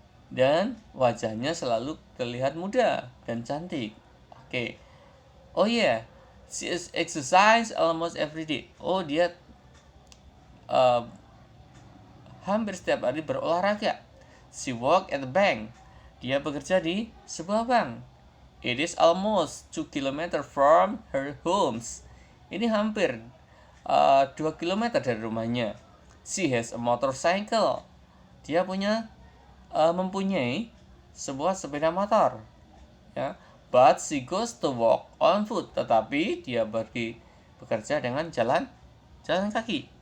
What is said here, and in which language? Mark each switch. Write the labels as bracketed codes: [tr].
[id] Dan wajahnya selalu terlihat muda dan cantik. Oke. [en] Oh yeah, she is exercise almost every day. [id] Oh, dia uh, hampir setiap hari berolahraga. [en] She work at the bank. [id] Dia bekerja di sebuah bank. [en] It is almost 2 km from her homes. [id] Ini hampir 2 km dari rumahnya. [en] She has a motorcycle. [id] Dia mempunyai sebuah sepeda motor. Ya. [en] But she goes to walk on foot. [id] Tetapi dia pergi bekerja dengan jalan kaki.